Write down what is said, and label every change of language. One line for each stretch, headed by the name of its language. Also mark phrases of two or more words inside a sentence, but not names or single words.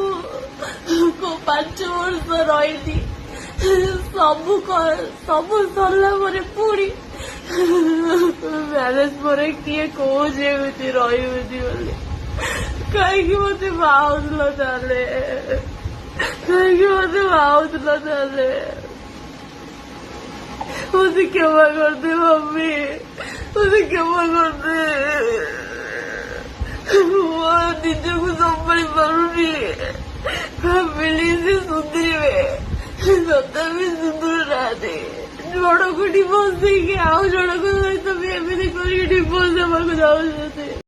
Odia: 5 ବର୍ଷ ରହିଲି, ସବୁ ସରିଲା ପରେ ପୁଣି ମ୍ୟାରେଜ ପରେ କିଏ କହୁଛି ଏମିତି ରହିବେନି ବୋଲି? କାହିଁକି ମତେ ବାହାଉଥିଲ ତାହେଲେ?
Hindi: मुझे क्षमा कर दे मम्मी, मुझे क्षमा कर दे।
Odia: ନିଜକୁ ସମ୍ଭାଳି ପାରୁନି। ଫ୍ୟାମିଲି ସେ ସୁଧୁରିବେ, ତଥାପି ସୁଧୁରୁ ନାହାନ୍ତି। ଜଣକୁ ଡିଭୋର୍ସ ଦେଇକି ଆଉ ଜଣଙ୍କ ସହିତ ବି ଏମିତି କରିକି ଡିଭୋର୍ସ ଦେବାକୁ ଯାଉଛନ୍ତି।